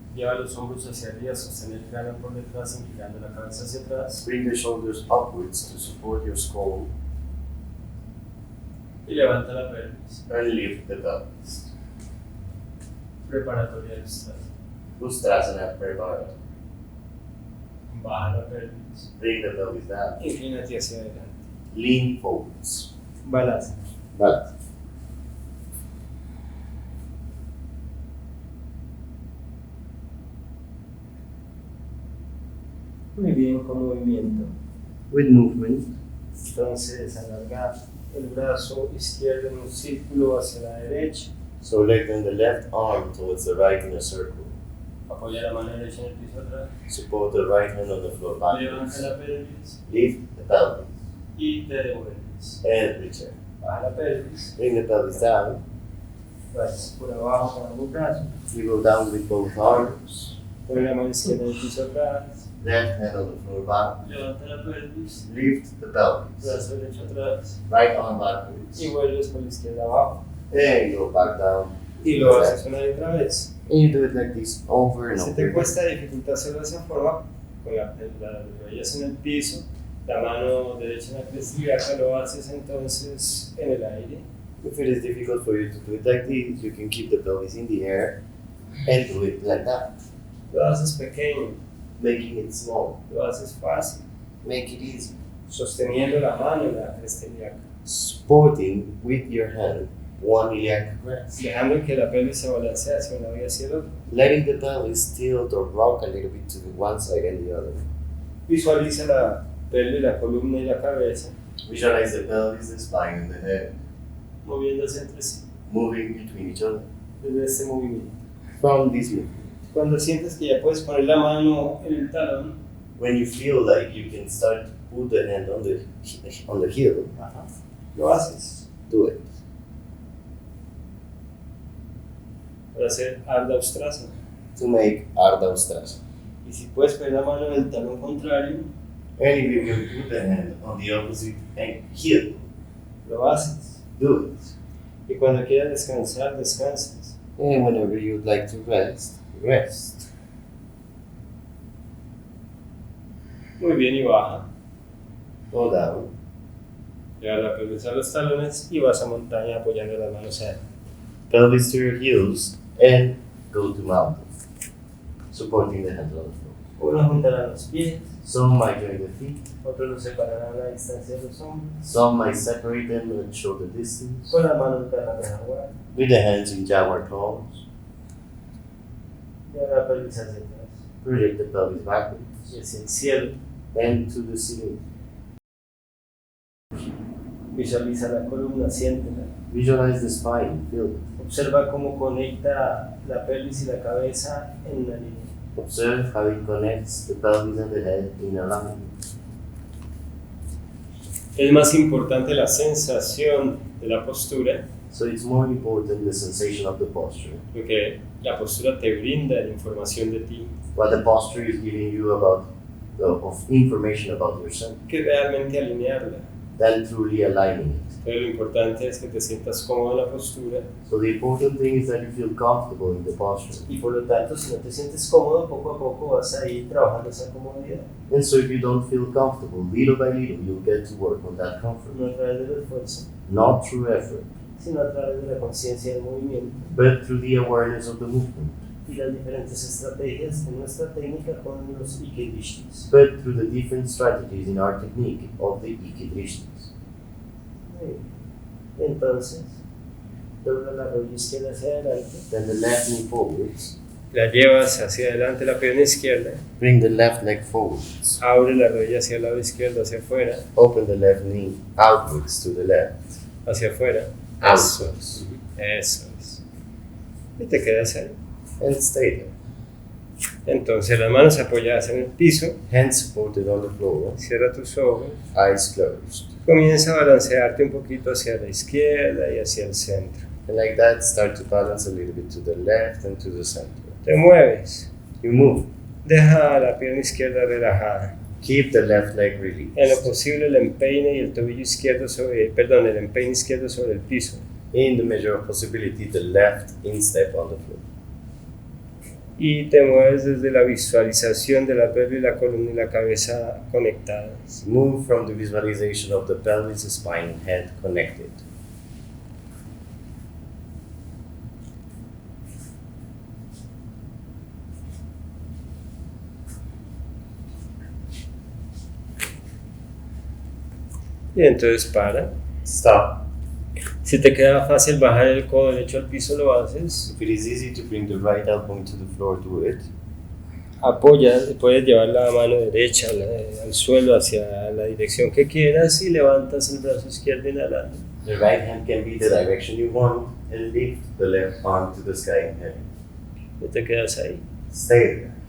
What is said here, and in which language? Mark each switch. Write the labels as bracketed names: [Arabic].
[Spanish] Lleva los hombros hacia arriba, sostén el cráneo por detrás, inclinando la cabeza hacia atrás. [English] Bring the shoulders upwards to support your skull [Spanish] Y levanta la pelvis. [English] and lift the pelvis. [Spanish] Preparatoria de ustrasana. [English] Ustrasana preparatory. [Spanish] Baja la pelvis. [English] Bring the pelvis down. [Spanish] Inclínate hacia adelante. [English] Lean forwards. [Spanish] Balance. [English] Balance. [Spanish] Muy bien, con movimiento. [English] With movement. [Spanish] Entonces, alarga el brazo izquierdo en un círculo hacia la derecha. [English] So lengthen the left arm towards the right in a circle. [Spanish] Apoya la mano derecha en el piso atrás. [English] Support the right hand on the floor [Spanish] Levanta [English] backwards. [Spanish] la pelvis [English] Lift the pelvis [Spanish] y te devuelves. [English] and return. [Spanish] Baja la pelvis. [English] Bring the pelvis down. [Spanish] Vas por abajo con ambos brazos. [English] We go down with both arms. [Spanish] Pon la mano izquierda en el piso atrás. [English] Left hand on the floor back. [Spanish] Levanta la pelvis. [English] Lift the pelvis. [Spanish] Brazo derecho atrás. [English] Right arm backwards. [Spanish] Y vuelves por la izquierda abajo. [English] And go back down. [Spanish] Y lo haces una y otra vez. [English] And you do it like this over and [Spanish] Si [English] over [Spanish] te [English] again. [Spanish] cuesta dificultad hacerlo de esa forma, con las rodillas en el piso, la mano derecha en la cresta ilíaca, lo haces entonces en el aire. [English] If it is difficult for you to do it like this, you can keep the pelvis in the air and do it like that. [Spanish] Lo haces pequeño, [English] Making it small. [Spanish] lo haces fácil, [English] Make it easy. [Spanish] sosteniendo la mano en la cresta ilíaca, [English] Supporting with your hand one iliac crest. [Spanish] dejando que la pelvis se balancee hacia un lado y hacia el otro. [English] Letting the pelvis tilt or rock a little bit to the one side and the other. [Spanish] Visualiza la pelvis, la columna y la cabeza [English] Visualize the pelvis, the spine, and the head [Spanish] moviéndose entre sí [English] moving between each other. [Spanish] desde este movimiento. [English] From this movement. [Spanish] Cuando sientes que ya puedes poner la mano en el talón, [English] When you feel like you can start to put the hand on the heel, [Spanish] lo haces [English] do it. [Spanish] para hacer hasta ustrasana. [English] To make ustrasana. [Spanish] Y si puedes poner la mano en el talón contrario, [English] And if you can put the hand on the opposite heel, [Spanish] lo haces. [English] do it. [Spanish] Y cuando quieras descansar, descansas. [English] And whenever you'd like to rest, rest. [Spanish] Muy bien, y baja. [English] Go down. [Spanish] Lleva la pelvis a los talones y vas a montaña apoyando las manos adelante. [English] Pelvis to your heels and go to mountain. Supporting the hands on the floor. [Spanish] Uno juntará los pies, [English] Some might join the feet. [Spanish] otros los separarán a la distancia de los hombros. [English] Some might separate them and show the distance. [Spanish] Con las manos para la jaguar. [English] With the hands in jaguar claws. [Spanish] Y ahora pelvis hacia atrás. [English] Project the pelvis backwards [Spanish] Y hacia el cielo. [English] and to the ceiling. [Spanish] Visualiza la columna, siéntela. [English] Visualize the spine, feel it. [Spanish] Observa cómo conecta la pelvis y la cabeza en una línea. [English] Observe how it connects the pelvis and the head in alignment. [Spanish] Es más importante la sensación de la postura, [English] So it's more important the sensation of the posture. [Spanish] porque la postura te brinda la información de ti, [English] What the posture is giving you about of information about yourself, [Spanish] que realmente alinearla. [English] then truly aligning it. [Spanish] Entonces lo importante es que te sientas cómodo en la postura [English] So the important thing is that you feel comfortable in the posture. [Spanish] y por lo tanto si no te sientes cómodo, poco a poco vas a ir trabajando esa comodidad, [English] And so if you don't feel comfortable, little by little, you'll get to work on that comfort. [Spanish] no a través del esfuerzo, [English] Not through effort, [Spanish] sino a través de la conciencia del movimiento [English] but through the awareness of the movement, [Spanish] y las diferentes estrategias en nuestra técnica con los IKY Drishtis. [English] but through the different strategies in our technique of the IKY Drishti. [Spanish] Entonces, dobla la rodilla izquierda hacia adelante, [English] Then the left knee forwards. [Spanish] la llevas hacia adelante la pierna izquierda, [English] Bring the left leg forwards. [Spanish] abre la rodilla hacia el lado izquierdo, hacia afuera, [English] Open the left knee outwards to the left. [Spanish] hacia afuera. [English] Outwards. [Spanish] Eso es. Y te quedas ahí. [English] And stay there. [Spanish] Entonces las manos apoyadas en el piso, [English] Hands supported on the floor. [Spanish] cierra tus ojos, [English] Eyes closed. [Spanish] comienza a balancearte un poquito hacia la izquierda y hacia el centro. [English] And like that, start to balance a little bit to the left and to the center. [Spanish] Te mueves, [English] You move. [Spanish] deja la pierna izquierda relajada. [English] Keep the left leg [Spanish] En lo [English] released. [Spanish] posible el empeine y el tobillo izquierdo el empeine izquierdo sobre el piso. [English] In the measure of possibility, the left instep on the floor. [Spanish] Y te mueves desde la visualización de la pelvis, la columna y la cabeza conectadas. [English] Move from the visualization of the pelvis, spine, and head connected. [Spanish] Y entonces para. [English] Stop. [Spanish] Si te queda fácil bajar el codo derecho al piso, lo haces. [English] If it is easy to bring the right elbow into the floor, do it. [Spanish] Apoya, puedes llevar la mano derecha al suelo hacia la dirección que quieras y levantas el brazo izquierdo inhalando. [English] The right hand can be the direction you want, and lift the left arm to the sky in heaven. [Spanish] Y te quedas ahí. [English] Stay there.